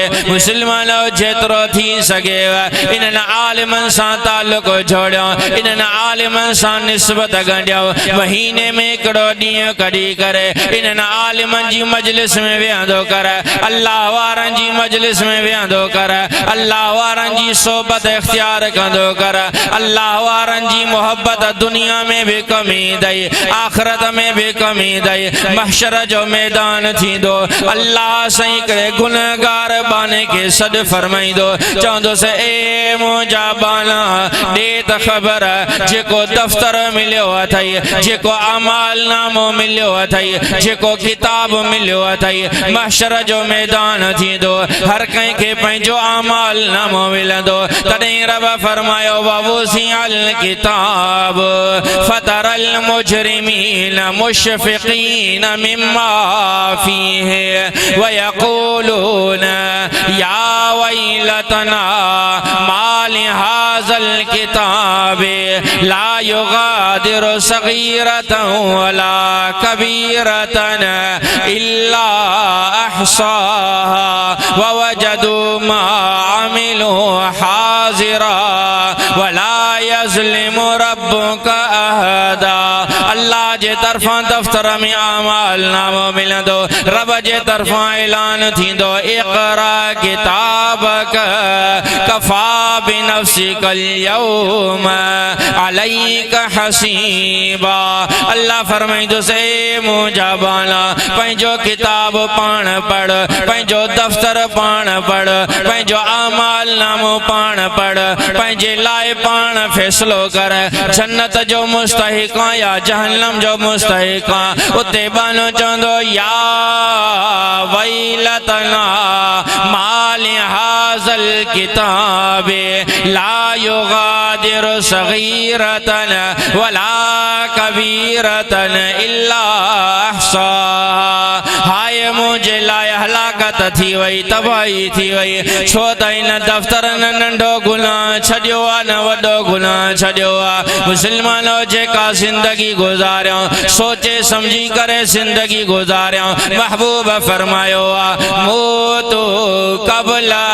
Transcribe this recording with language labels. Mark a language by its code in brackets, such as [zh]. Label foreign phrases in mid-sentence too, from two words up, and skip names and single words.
[sd] मुस्लमान जेतिरो थी सघे इन्हनि आलिमनि सां ताल्लुक़ जोड़ियो, इन्हनि आलिमनि सां निस्बत गंढियो। महीने में हिकिड़ो ॾींहुं कढी करे इन्हनि आलिमनि जी मजलिस में विहंदो कर, अल्लाह वारनि जी मजलिस में विहंदो कर, अल्लाह वारनि जी सोबत इख्तियार कंदो कर। अल्लाह वारनि जी मोहब्बत दुनिया में भी कमी दई, आख़िरत में भी कमी दई। महशर जो मैदान थींदो अल्लाह सां हिकिड़े गुनहगार बाने खे सॾु फरमाईंदो, चवंदोसि ए मुंहिंजा बाना ॾे त ख़बर जेको दफ़्तर मिलियो अथई, जेको अमाल नामो मिलियो अथई, जेको किताब मिलियो अथई। महशर जो मैदान थींदो हर कंहिंखे पंहिंजो अमाल नामो मिलंदो। [ar] تڏهن رب فرمايو ووضع الكتاب فترى المجرمين مشفقين مما فيه ويقولون يا ويلتنا مال هذا الكتاب لا يغادر صغيرة ولا كبيرة إلا أحصاها ووجدوا ما عملوا حاضرا ولا يظلم ربك أحدا. [sd] अल्लाह जे तरफां दफ्तर में आमाल नामो मिलंदो रब जे तरफां ऐलान थींदो [ar] اقرأ كتابك كفى بنفسك اليوم عليك حسيبا [sd] अल्लाह फरमाइंदो से मुंहिंजा बाला पंहिंजो किताब पाण पढ़ पंहिंजो दफ्तर पाण पढ़ पंहिंजो आमाल नामो पाण पढ़ पंहिंजे लाइ पाण फ़ैसिलो कर जन्नत जो मुस्तहिक़ या जहन्नम जो मुस्तहिक़ उते बानो चवंदो या [ar] ويلتنا مال هذا الكتاب لا يغادر صغيرة ولا كبيرة إلا أحصاها हाय [sd] मुझे लाइ हलाकत थी वई तबाही थी वई छो त इन दफ्तर न नंढो गुनाह छॾियो आहे न वॾो गुनाह छॾियो आहे मुस्लमानो जेका ज़िंदगी गुज़ारियो सोचे समझी करे ज़िंदगी गुज़ारियो महबूब फरमायो आहे [ar] موتوا قبل